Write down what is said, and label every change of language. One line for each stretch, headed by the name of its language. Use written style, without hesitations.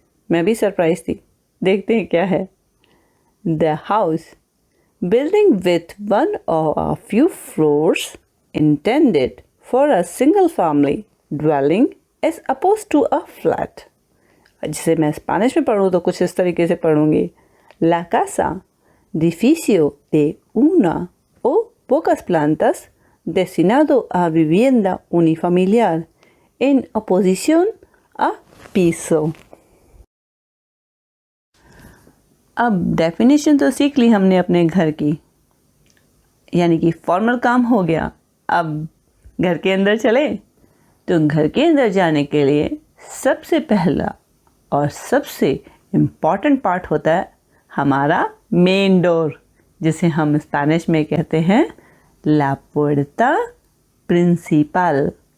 Hindi: मैं भी सरप्राइज थी, देखते हैं क्या है।
English: The house, building with one or a few floors intended for a single family dwelling as opposed to a flat.
Hindi: जिसे मैं स्पेनिश में पढ़ूँ तो कुछ इस तरीके से पढ़ूंगी।
Spanish: La casa, edificio de una o pocas plantas destinado a vivienda unifamiliar en oposición a piso।
Hindi: अब definition तो सीख ली हमने अपने घर की, यानी कि फॉर्मल काम हो गया। अब घर के अंदर चले तो घर के अंदर जाने के लिए सबसे पहला और सबसे इम्पॉर्टेंट पार्ट होता है हमारा मेन डोर, जिसे हम स्पेनिश में कहते हैं
Spanish: ला पुerta प्रिंसिपल।